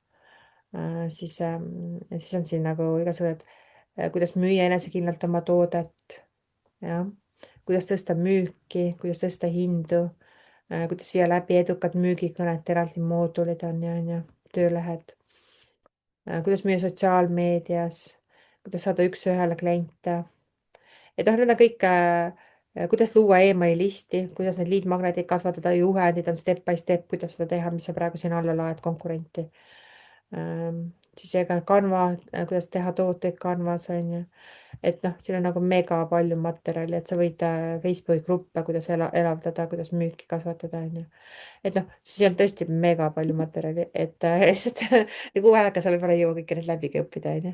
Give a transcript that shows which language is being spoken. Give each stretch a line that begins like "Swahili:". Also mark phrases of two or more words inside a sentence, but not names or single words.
Estonian: Ja siis on siin nagu igasugused, kuidas müüa enesekindlalt oma toodet, jah, kuidas tõsta müüki, kuidas tõsta hindu, kuidas viia läbi edukat müügikõnet, eraldi moodulid on ju, töölehed, kuidas müüa sotsiaalmeedias, kuidas saada üks-ühele kliente. et noh, need on kõik, kuidas luua emaili listi, kuidas need lead magnetid kasvatada, juhendid on
English: step by step,
Estonian: kuidas seda teha, mis sa praegu siin alla laed konkurenti. siis ega Canva, kuidas teha tooteid Canvas on ju. et noh, siin on nagu mega palju materjali, et sa võid Facebooki gruppe, kuidas elavdada, kuidas müüki kasvatada, on ju. et noh, siis on tõesti mega palju materjali, et lihtsalt kuu ajaga sa võib-olla ei jõua kõike neid läbigi õppida, on ju.